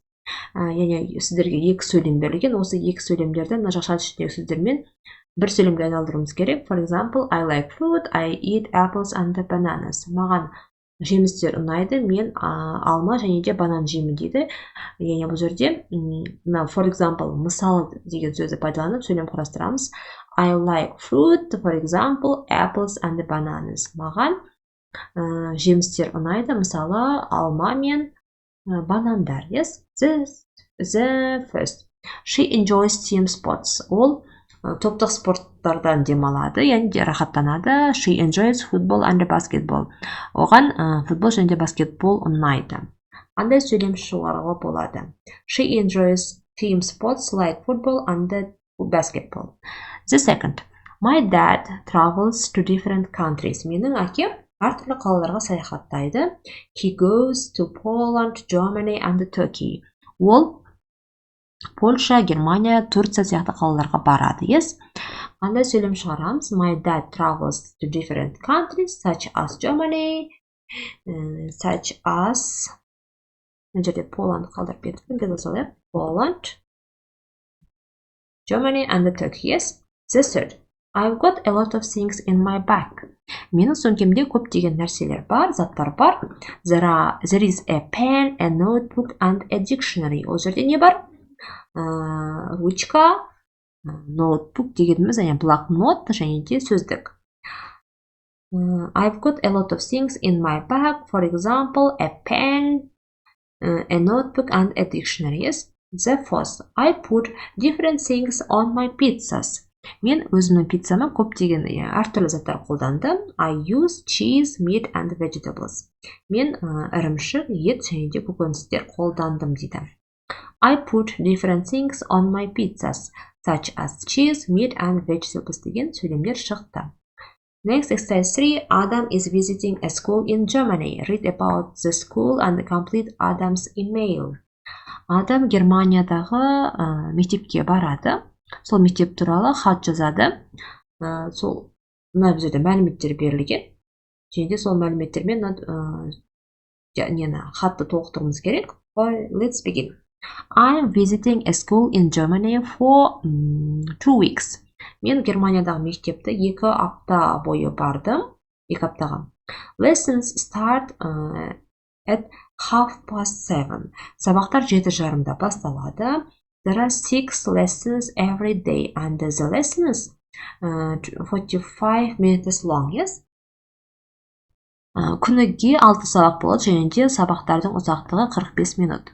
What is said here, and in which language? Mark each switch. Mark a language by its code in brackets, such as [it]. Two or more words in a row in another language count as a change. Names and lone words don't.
[kk] Яғни сіздерге екі сөйлем берілген. Осы екі сөйлемдерді мына жақша ішіндегі сөздермен бір сөйлемге айналдыруымыз керек. [en] For example, I like fruit, I eat apples and bananas. [kk] Маған жемістер ұнайды, мен алма және де банан жеймін дейді. Яғни бұл жерде [en] for example, [kk] мысалы деген сөзді пайдаланып сөйлем құрастырамыз. [en] I like fruit, for example, apples and bananas. [kk] Маған жемістер ұнайды, мысалы алма мен банандар. [en] Yes. The first. She enjoys team sports. [kk] Ол топтық спорттардан демалады, яғни де рахаттанады. [en] She enjoys football and basketball. [kk] Оған футбол және де баскетбол ұнайды. Қандай сөйлем шығаруға болады? [en] She enjoys team sports like football and basketball. The second. My dad travels to different countries. [kk] Менің әкем әртүрлі қалаларға саяхаттайды. [en] He goes to Poland, Germany and Turkey. [kk] Ол Польша, Германия, Турция сияқты қалаларға барады. [en] Yes. [kk] Қандай сөйлем шығарамыз? [en] My dad travels to different countries such as Germany, such as [kk] мына жерде Poland қалдырып кетіппін деп осылай. [en] Poland, Germany and Turkey. Yes. The third. I've got a lot of things in my bag. [kk] Менің сөмкемде көптеген нәрселер бар, заттар бар. [en] There is a pen, a notebook and a dictionary. [kk] Ол жерде не бар? Ручка, ноутбук дегеніміз, блокнот және де сөздік. [en] I've got a lot of things in my bag, for example, a pen, a notebook and a dictionary. Yes. The fourth. I put different things on my pizzas. [kk] Мен өзімнің пиццама көптеген әртүрлі заттар қолдандым. [en] I use cheese, meat and vegetables. [kk] Мен ірімшік, ет және де көкөністер қолдандым дейді. [en] I put different things on my pizzas, such as cheese, meat and vegetables [kk] деген сөйлемдер шықты. [en] Next, exercise 3. Adam is visiting a school in Germany. Read about the school and complete Adam's email. [kk] адам Германиядағы мектепке барады. Сол мектеп туралы хат жазады. Сол мына бұл жерде мәліметтер берілген. Және де сол мәліметтермен хатты толықтыруымыз керек. [en] Let's begin. I'm visiting a school in Germany for 2 weeks. [kk] Мен Германиядағы мектепті 2 апта бойы бардым. 2 аптаға. [en] Lessons start at 7:30. [kk] Сабақтар 7:30-да басталады. [en] There are 6 lessons every day and the lessons 45 minutes long, yes? [kk] Күніге 6 сабақ болады, және де сабақтардың ұзақтығы 45 минут.